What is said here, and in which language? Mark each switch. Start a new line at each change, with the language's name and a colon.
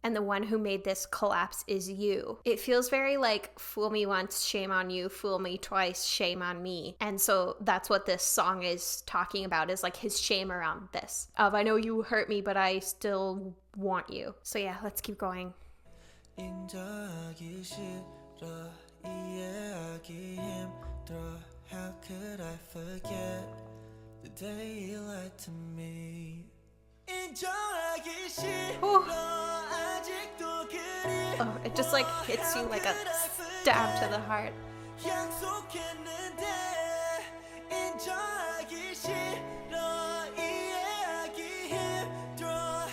English: And the one who made this collapse is you. It feels very like, fool me once, shame on you. Fool me twice, shame on me. And so that's what this song is talking about, is like his shame around this. Of, I know you hurt me, but I still want you. So yeah, let's keep going.
Korean: 인정하기 싫어, 이해하기 힘들어.
English: How could I forget the day you lied to me?
Korean: 인정하기 싫어, 아직도 그리워.
English: Oh, it just like hits you like a stab to the heart.
Korean: 약속했는데 인정하기 싫어, 이해하기 힘들어.